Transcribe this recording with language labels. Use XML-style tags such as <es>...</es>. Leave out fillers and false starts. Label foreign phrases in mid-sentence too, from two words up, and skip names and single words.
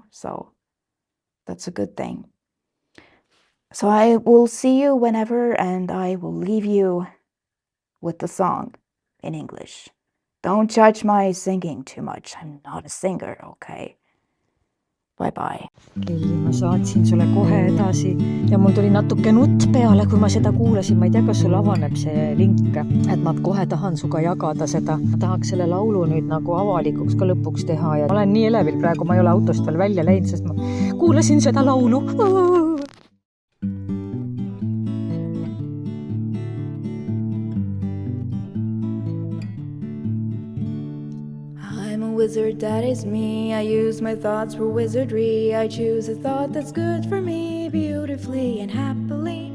<en>So that's a good thing. So I will see you whenever, and I will leave you with the song in English. Don't judge my singing too much. I'm not a singer, okay? Bye-bye.</en> <et>Ma saatsin sulle kohe edasi ja mul tuli natuke nutt peale, kui ma seda kuulasin. Ma ei tea, kas sul avaneb see link, et ma kohe tahan suga jagada seda. Ma tahaks selle laulu nüüd nagu avalikuks ka lõpuks teha ja ma olen nii elevil praegu, ma ei ole autost veel välja läinud, sest ma kuulasin seda laulu.</et> <en>I'm a wizard, that is me. I use my thoughts for wizardry. I choose a thought that's good for me, beautifully and happily.</en>